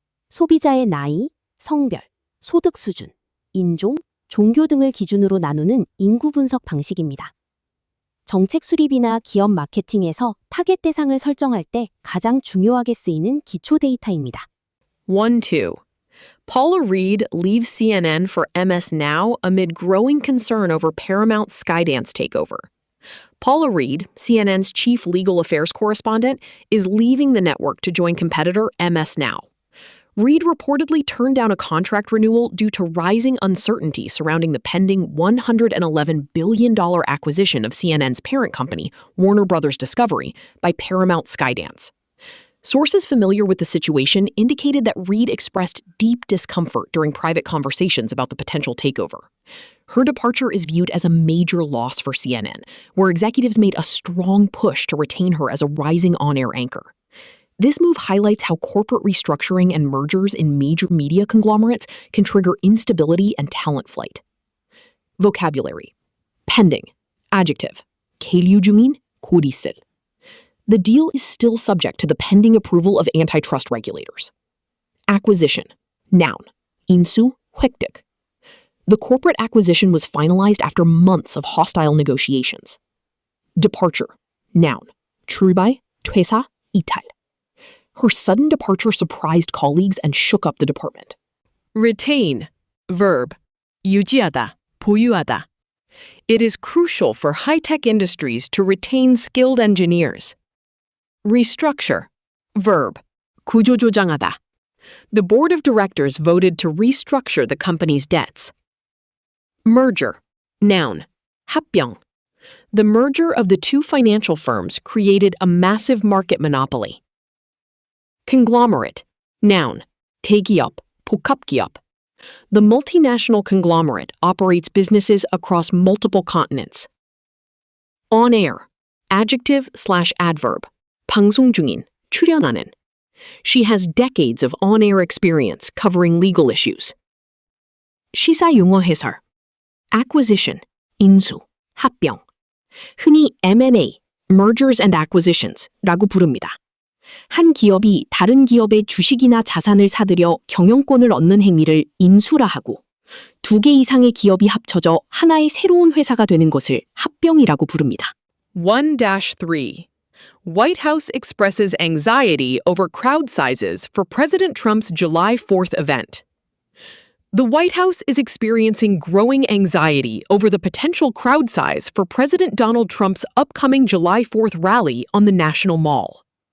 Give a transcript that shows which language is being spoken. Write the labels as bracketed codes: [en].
[ko] 소비자의 나이, 성별, 소득 수준, 인종, 종교 등을 기준으로 나누는 인구 분석 방식입니다. 정책 수립이나 기업 마케팅에서 타겟 대상을 설정할 때 가장 중요하게 쓰이는 기초 데이터입니다. 1-2. [en] Paula Reed leaves CNN for MS Now amid growing concern over Paramount's Skydance takeover. Paula Reed, CNN's chief legal affairs correspondent, is leaving the network to join competitor MS Now. Reed reportedly turned down a contract renewal due to rising uncertainty surrounding the pending $111 billion acquisition of CNN's parent company, Warner Bros. Discovery, by Paramount Skydance. Sources familiar with the situation indicated that Reed expressed deep discomfort during private conversations about the potential takeover. Her departure is viewed as a major loss for CNN, where executives made a strong push to retain her as a rising on-air anchor. This move highlights how corporate restructuring and mergers in major media conglomerates can trigger instability and talent flight. Vocabulary. pending, adjective, [ko] 계류 중인, 곧 있을. [en] The deal is still subject to the pending approval of antitrust regulators. Acquisition, noun, [ko] 인수, 획득. [en] The corporate acquisition was finalized after months of hostile negotiations. Departure, noun, [ko] 출발, 퇴사, 이탈. [en] Her sudden departure surprised colleagues and shook up the department. Retain, verb, [ko] 유지하다, 보유하다. [en] It is crucial for high-tech industries to retain skilled engineers. Restructure, verb, [ko] 구조조정하다. [en] The board of directors voted to restructure the company's debts. Merger, noun, [ko] 합병. [en] The merger of the two financial firms created a massive market monopoly. Conglomerate, noun, [ko] 대기업, 복합기업. [en] The multinational conglomerate operates businesses across multiple continents. On air, adjective/adverb, [ko] 방송 중인, 출연하는. [en] She has decades of on-air experience covering legal issues. [ko] 시사 용어 해설. Acquisition, 인수, 합병. 흔히 M&A, [en] mergers and acquisitions라고 [ko] 부릅니다. 한 기업이 다른 기업의 주식이나 자산을 사들여 경영권을 얻는 행위를 인수라 하고 두 개 이상의 기업이 합쳐져 하나의 새로운 회사가 되는 것을 합병이라고 부릅니다. 1-3. [en] White House expresses anxiety over crowd sizes for President Trump's July 4th event. The White House is experiencing growing anxiety over the potential crowd size for President Donald Trump's upcoming July 4th rally on the National Mall.